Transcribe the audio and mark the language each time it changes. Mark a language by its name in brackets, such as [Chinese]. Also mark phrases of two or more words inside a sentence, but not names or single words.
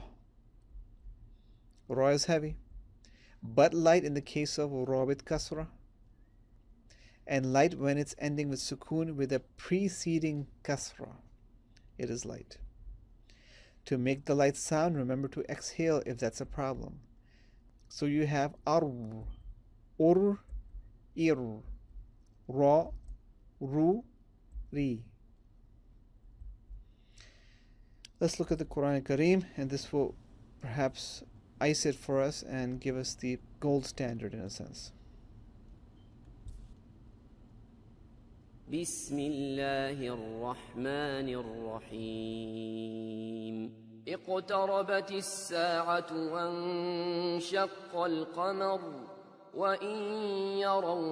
[English] Ra is heavy, but light in the case of ra with kasra, and light when it's ending with sukoon with a preceding kasra. It is light. To make the light sound, remember to exhale if that's a problem. So you have ar, ur, ir, ra, ru, ri. Let's look at the Quran Kareem, and this will perhaps ice it for us and give us the gold standard in a sense. [Arabic] بسم الله الرحمن الرحيم اقتربت الساعة وانشق القمر وإن يروا